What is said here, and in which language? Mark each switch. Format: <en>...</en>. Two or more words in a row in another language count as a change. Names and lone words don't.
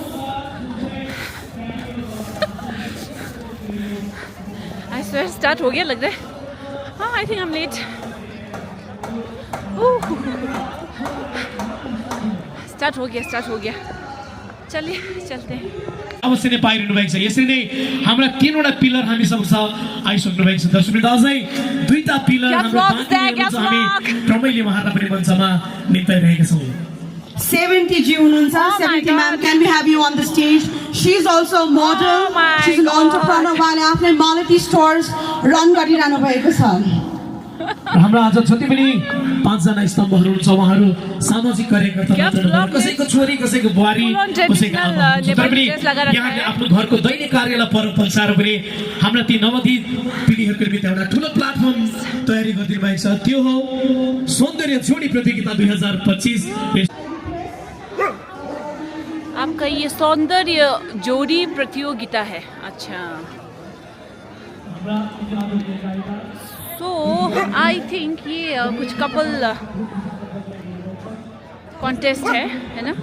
<en>I swear</en> <hi>स्टार्ट हो गया लग रहा है।</hi> <en>हाँ, I think I am late. Start</en> <hi>हो गया। चलिए चलते हैं।</hi> <ne>अवश्य नै पाइरहनु भएको छ। यसरी नै हाम्रा तीनवटा पिलर हामी समक्ष आइसक्नु भएको छ। दर्शकवृन्द अझै दुईटा पिलर हाम्रो बाँकी छ। हामी रमाइलो मार्न पनि मञ्चमा निम्ताइरहेका छौँ। 70 जी हुनुहुन्छ।</ne> <en>70 ma'am, can we have you on the stage? She's also a model. She's an entrepreneur</en> <ne>उहाँले आफ्नै Malati stores रन गरिरहनु भएको छ। हाम्रा आज जति पनि 5 जना स्तम्भहरू हुन्छ उहाँहरू सामाजिक कार्यकर्ता मात्र, कसैको छोरी, कसैको बुहारी, कसैको आमा, तर पनि यहाँले आफ्नो घरको दैनिक कार्यलाई प्रचार गरे हाम्रा ती नवदी पिढीहरूको निम्ति एउटा ठुलो प्लेटफर्म तयारी गरिदिनु भएको छ। त्यो हो सौन्दर्य जोडी प्रतियोगिता 2025।</ne> <hi>आपका ये सौंदर्य जोड़ी प्रतियोगिता है। अच्छा,</hi> <en>so I think</en> <hi>ये कुछ</hi> <en>couple contest</en> <hi>है ना?</hi>